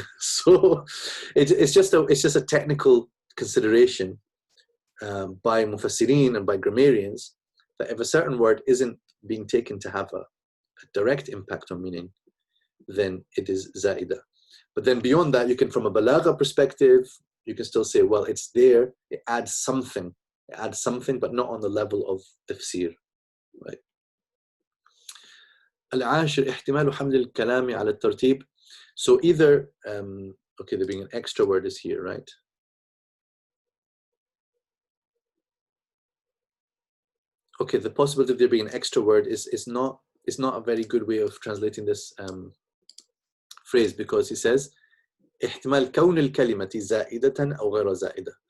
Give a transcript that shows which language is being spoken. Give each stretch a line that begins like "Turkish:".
English: So it's just a technical consideration by mufassirin and by grammarians that if a certain word isn't being taken to have a direct impact on meaning, then it is za'ida. But then beyond that, you can, from a balagha perspective, you can still say, well, it's there, it adds something, but not on the level of tafsir, right?
Arabic: العاشر احتمال حمل الكلام على الترتيب.
English: So either, okay, there being an extra word is here, right? Okay, the possibility of there being an extra word is not a very good way of translating this phrase, because he says
Arabic: احتمال كون الكلمة زائدة أو غير زائدة.